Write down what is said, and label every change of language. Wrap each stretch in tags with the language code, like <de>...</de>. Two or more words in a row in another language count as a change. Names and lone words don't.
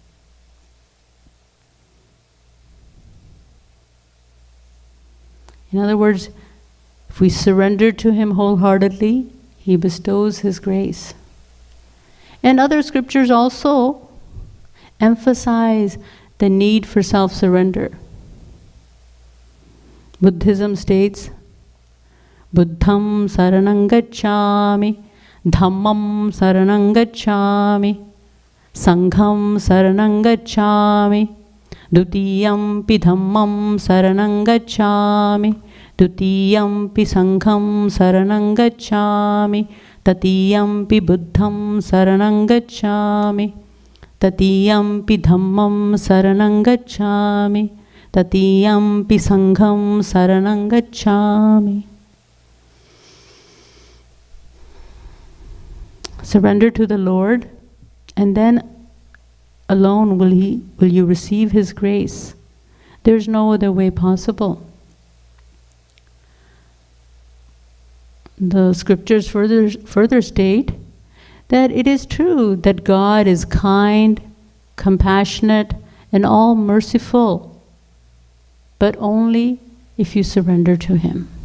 <en>In other words, if we surrender to Him wholeheartedly, He bestows His grace. And other scriptures also emphasize the need for self-surrender. Buddhism states,</en> <pi>Buddham saranam gacchami, Dhammam saranam gacchami, Sangham saranam gacchami, Dutiyam pi dhammam saranam gacchami, Dutiyam pi sangham saranam gacchami, Tatiyam pi buddham saranam gacchami, Tatiyam pi dhammam saranam gacchami, Tatiyam pi sangham saranam gacchami.</pi> <en>Surrender to the Lord, and then alone will you receive His grace. There's no other way possible. The scriptures further state that it is true that God is kind, compassionate, and all merciful, but only if you surrender to Him.</en>